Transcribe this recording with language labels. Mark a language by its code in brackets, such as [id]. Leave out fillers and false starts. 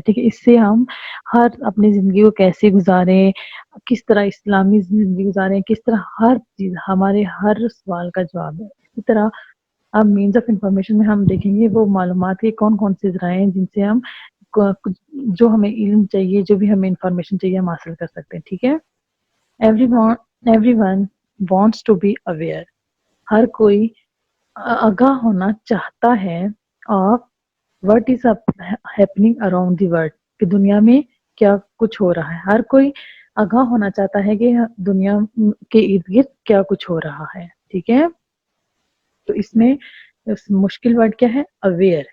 [ur] ٹھیک ہے، اس سے ہم ہر اپنی زندگی کو کیسے گزاریں، کس طرح اسلامی زندگی گزاریں، کس طرح ہر چیز ہمارے ہر سوال کا جواب ہے. اسی طرح اب مینز آف انفارمیشن میں ہم دیکھیں گے وہ معلومات کے کون کون سے ذرائع ہیں جن سے ہم جو ہمیں علم چاہیے، جو بھی ہمیں انفارمیشن چاہیے، ہم حاصل کر سکتے ہیں. [en] ٹھیک ہے، everyone wants to be aware. [ur] ہر کوئی آگاہ ہونا چاہتا ہے [en] of what is happening around the world، [ur] کہ دنیا میں کیا کچھ ہو رہا ہے. ہر کوئی آگاہ ہونا چاہتا ہے کہ دنیا کے ارد گرد کیا کچھ ہو رہا ہے. ٹھیک ہے، تو اس میں مشکل ورڈ کیا ہے؟ اویئر.